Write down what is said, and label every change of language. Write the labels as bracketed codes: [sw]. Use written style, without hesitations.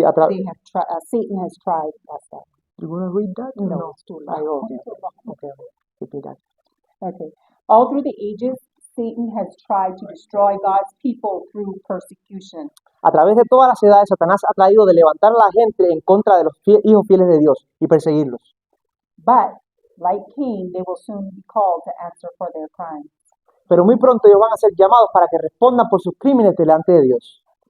[en] they have Satan has tried. That's that. You wanna read that? No, it's too long. Oh, okay. Repeat that. Okay. All through the ages, Satan has tried to destroy God's people through persecution. [es] A través de todas las edades, Satanás ha traído de levantar a la gente en contra de los hijos fieles de Dios y perseguirlos. [en] But, like Cain, they will soon be called to answer for their crimes. [es] Pero muy pronto ellos van a ser llamados para que respondan por sus crímenes delante de Dios.